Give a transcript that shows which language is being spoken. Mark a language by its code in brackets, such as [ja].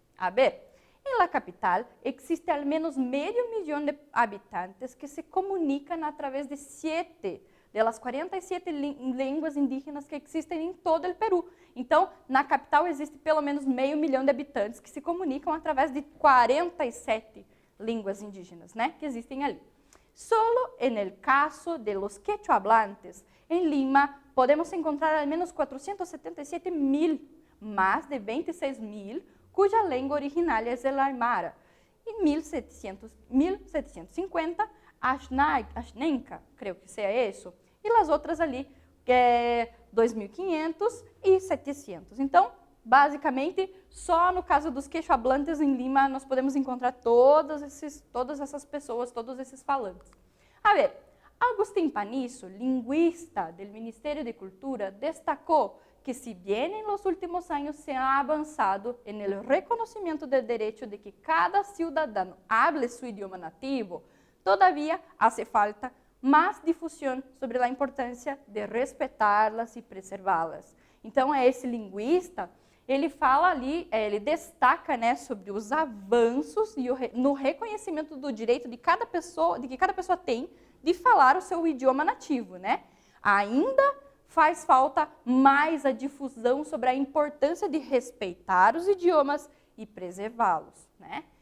[es] A ver, en la capital existe al menos medio millón de habitantes que se comunican a través de 7 de las 47 [pt] línguas indígenas que existem em todo o Peru. Então, na capital existe pelo menos meio milhão de habitantes que se comunicam através de 47 línguas indígenas, né, que existem ali. [es] Solo en el caso de los quechua-hablantes, en Lima podemos encontrar al menos 477.000, más de 26.000, cuya lengua originaria es el aymara, y 1750, Ashnenka, creo que sea eso, [pt] e as outras ali, 2.500 e 700. Então, basicamente, só no caso dos quechua-hablantes em Lima, nós podemos encontrar todas essas pessoas, todos esses falantes. [es] A ver, Agustín Panizo, [pt] linguista do Ministério de Cultura, destacou que [es] si bien en los últimos años se ha avanzado en el reconocimiento del derecho de que cada ciudadano hable su idioma nativo, todavía hace falta más difusión sobre la importancia de respetarlas [pt] e preservá-las. Então, esse linguista, ele fala ali, ele destaca, né, sobre os avanços e no reconhecimento do direito de cada pessoa, de que cada pessoa tem de falar o seu idioma nativo, né? Ainda faz falta mais a difusão sobre a importância de respeitar os idiomas e preservá-los, né?